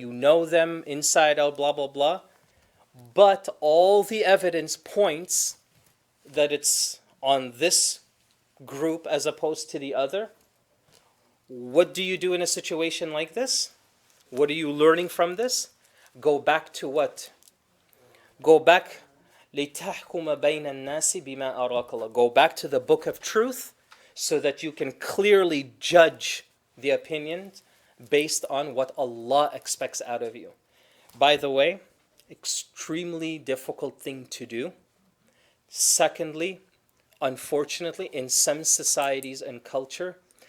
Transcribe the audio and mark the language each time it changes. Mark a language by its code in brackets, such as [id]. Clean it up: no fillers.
[en] You know them inside out, blah, blah, blah. But all the evidence points that it's on this group as opposed to the other. What do you do in a situation like this? What are you learning from this? Go back to what? Go back [ar] لِتَحْكُمَ بَيْنَ النَّاسِ بِمَا أَرَاكَ اللَّهُ. [en] Go back to the book of truth so that you can clearly judge the opinions based on what Allah expects out of you. By the way, extremely difficult thing to do. Secondly, unfortunately, in some societies and culture,